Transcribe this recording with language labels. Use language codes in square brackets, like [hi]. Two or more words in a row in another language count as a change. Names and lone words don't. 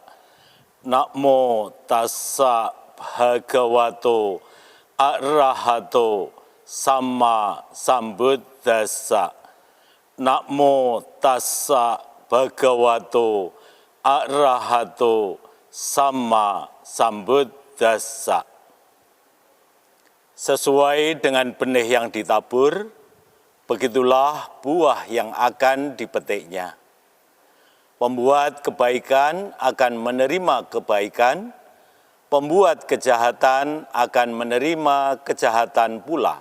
[pi] Namo tassa bhagavato arahato sama sambuddhassa. Namo tassa bhagavato arahato sama sambuddhassa. [id] Sesuai dengan benih yang ditabur, begitulah buah yang akan dipetiknya. Pembuat kebaikan akan menerima kebaikan, pembuat kejahatan akan menerima kejahatan pula.